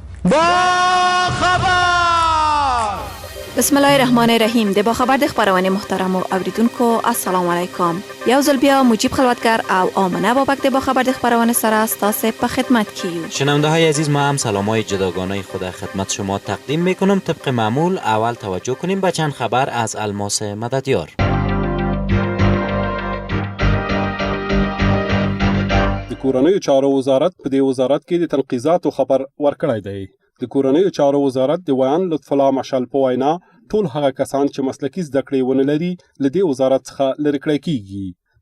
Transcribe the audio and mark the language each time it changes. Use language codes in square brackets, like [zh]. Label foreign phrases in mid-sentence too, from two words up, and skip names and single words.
[ar] بسم الله الرحمن الرحیم. [ps] د باخبر د خبرونه محترم او اوریدونکو [ar] السلام علیکم. [ps] یو ځل بیا مجیب خلوتگر او آمنه بابک د باخبر د خبرونه سره ستاسو په خدمت کیو. [fa] شنونده های عزیز، ما هم سلامای جداگانه خود خدمت شما تقدیم میکنم. طبق معمول اول توجه کنیم به چند خبر از الماس مددیار. [ps] د کورنیو چارو وزارت په دې وزارت کې د تنقیزاتو خبر ورکړی دی. د کورنیو چارو وزارت د ویان لطف الله مشعل په وینا ټول هغه کسان چې مسلکي زده کړې ونه لري له دې وزارت څخه لرې کړی کیږي.